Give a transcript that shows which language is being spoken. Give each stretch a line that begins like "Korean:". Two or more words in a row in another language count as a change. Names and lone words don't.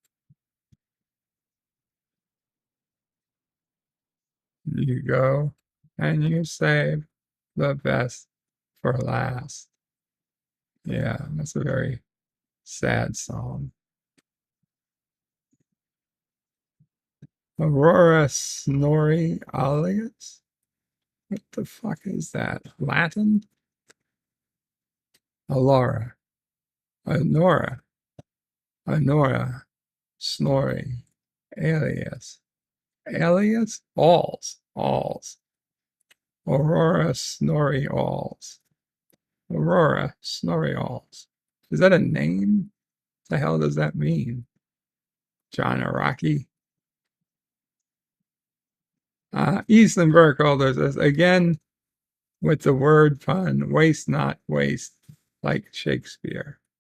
English: You go and you save the best for last. Yeah, that's a very sad song. Aurora Snorri alias? What the fuck is that? Latin? Alora. Honora. Snorri. Alias. Alias? Alls. Aurora Snorri Alls. Aurora Snorri Alls. Is that a name? What the hell does that mean? John Araki? Eastland Burkholder says, again, with the word pun, waste not waste, like Shakespeare.